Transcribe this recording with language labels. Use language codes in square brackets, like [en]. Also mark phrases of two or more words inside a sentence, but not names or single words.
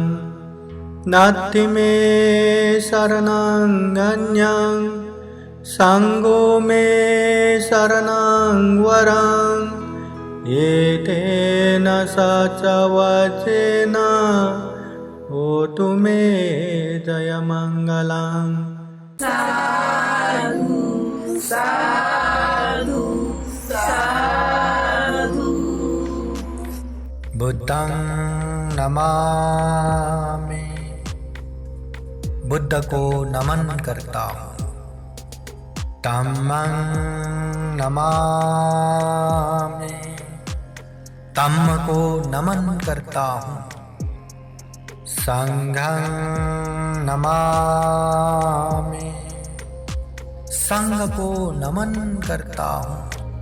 [pi] नास्ति मे शरणं अन्यं संඝो मे शरणं वरं एतेन सचवचेन होतु मे जयमङ्गलं। साधु साधु साधु। बुद्धं नमामि, [hi] बुद्ध को नमन करता हूँ। [pi] धम्मं नमामि, [hi] धम्म को नमन करता हूँ। [pi] संघं नमामि, [hi] संघ को नमन करता हूँ।